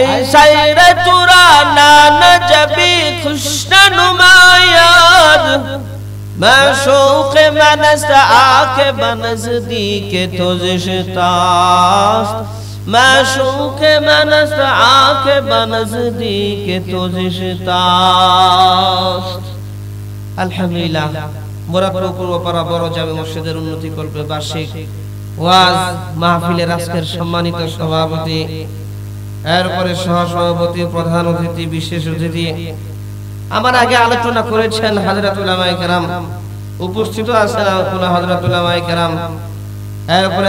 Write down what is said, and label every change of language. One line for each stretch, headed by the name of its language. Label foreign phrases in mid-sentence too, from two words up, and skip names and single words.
Persian: سیر تورا نانا جبی خوشن نماید معشوق من است آکه بنزدیک تو زشتاست معشوق من است آکه بنزدیک تو زشتاست الحمدلله
Bangla: মুরাদপুর পূর্বপাড়া বড় জামে মসজিদের উন্নতি কল্পে বার্ষিক ওয়াজ মাহফিলের আজকের সম্মানিত সভাপতি এরপরে সহসভাপতি প্রধান অতিথি বিশেষ অতিথি আমার আগে আলোচনা করেছেন হযরত উলামায়ে কেরাম উপস্থিত আছেন হযরত উলামায়ে কেরাম এরপরে